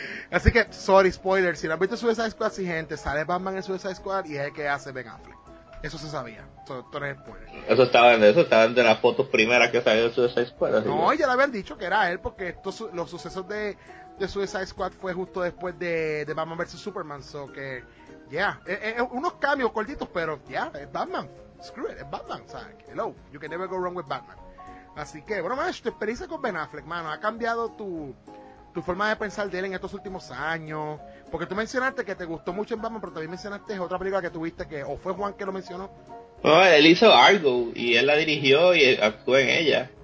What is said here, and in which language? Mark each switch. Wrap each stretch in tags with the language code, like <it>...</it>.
<es>Así que, sorry, spoiler. Si no has visto Suicide Squad, sí, gente, sale Batman en Suicide Squad y es el que hace Ben Affleck. Eso se sabía. Todo es spoiler. Eso estaba en de las fotos primeras que salió de Suicide Squad. Así no, ya le habían dicho que era él, porque los sucesos de Suicide Squad fue justo después de Batman vs Superman. So que, unos cambios cortitos, pero es Batman.</es> <en>Screw it,</en> <es>es Batman. O sea,</es> <en>hello, you can never go wrong with Batman.</en> <es>Así que, bueno, macho, tu experiencia con Ben Affleck, mano, ¿ha cambiado tu forma de pensar de él en estos últimos años? Porque tú mencionaste que te gustó mucho en Batman, pero también mencionaste otra película que tuviste que, o fue Juan que lo mencionó. No, él hizo Argo, y él la dirigió y actuó en ella.</es>